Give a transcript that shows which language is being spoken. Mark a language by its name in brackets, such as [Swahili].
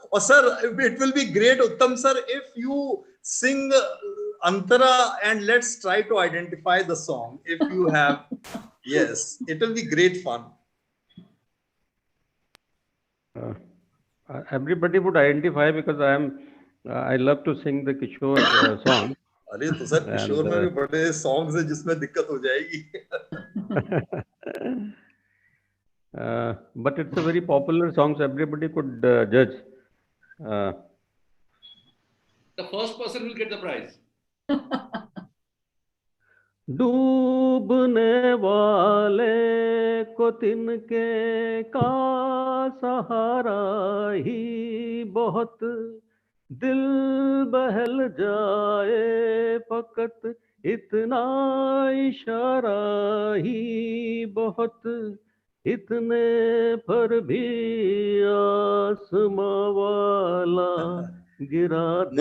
[English] Oh, sir, it will be great, Uttam sir, if you sing Antara and let's try to identify the song. If you have, yes, it will be great fun. Everybody would identify because I love to sing the Kishore song. [Hindi] अरे तो sir किशोर में भी बड़े songs हैं जिसमें दिक्कत हो जाएगी. [English] But it's a very popular song, so everybody could judge. The first person will get the prize. [Hindi] डूबने वाले को तिनके का सहारा ही बहुत, दिल बहल जाए फकत इतना इशारा ही बहुत, इतने पर भी आसमां वाला गिरा दे।